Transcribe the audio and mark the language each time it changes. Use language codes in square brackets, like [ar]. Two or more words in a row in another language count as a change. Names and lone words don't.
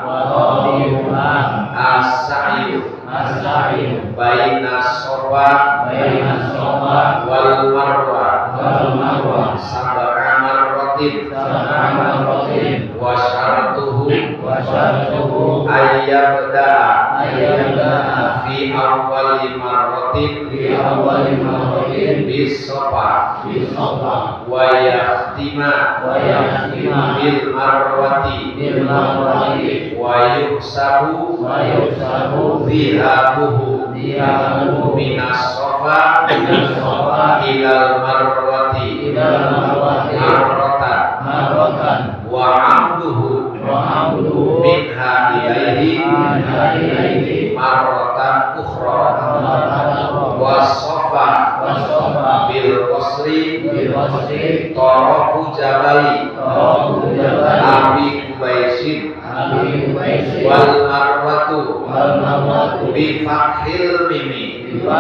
[ar] السعي بين الصفا والمروة سبع مرات وشرطه أن يبدأ في أول مرة بالصفا ويختم بالمروة ويحسب ذهابه من الصفا إلى المروة مرة وعوده منها إليه مرة أخرى والصفا بالقصر طرف جبل أبي قبيس والمروة بفتح الميم